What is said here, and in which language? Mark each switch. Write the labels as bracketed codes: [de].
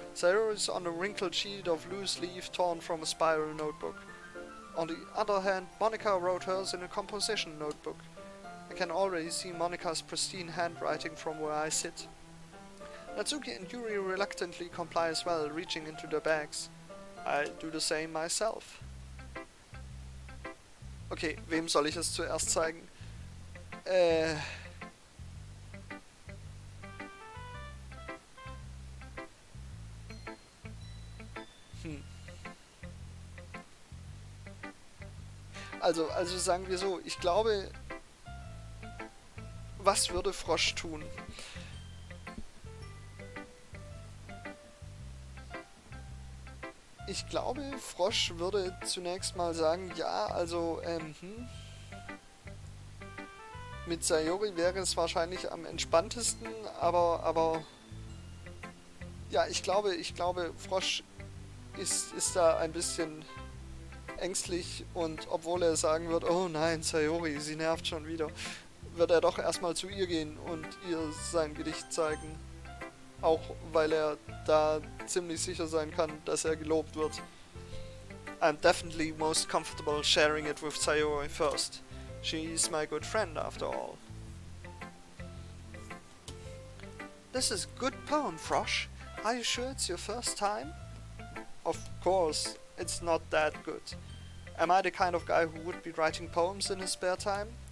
[en] Sayori's on a wrinkled sheet of loose leaf torn from a spiral notebook. On the other hand, Monica wrote hers in a composition notebook. I can already see Monika's pristine handwriting from where I sit. Natsuki and Yuri reluctantly comply as well, reaching into their bags. I do the same myself. [de] Okay, wem soll ich es zuerst zeigen? Also sagen wir so, ich glaube, was würde Frosch tun? Ich glaube, Frosch würde zunächst mal sagen, ja, also, mit Sayori wäre es wahrscheinlich am entspanntesten, aber, ja, ich glaube, Frosch ist da ein bisschen ängstlich und obwohl er sagen wird, oh nein, Sayori, sie nervt schon wieder, wird er doch erstmal zu ihr gehen und ihr sein Gedicht zeigen. Auch weil er da ziemlich sicher sein kann, dass er gelobt wird. [en] I'm definitely most comfortable sharing it with Sayori first. She's my good friend after all. This is a good poem, Frosch. Are you sure it's your first time? Of course, it's not that good. Am I the kind of guy who would be writing poems in his spare time?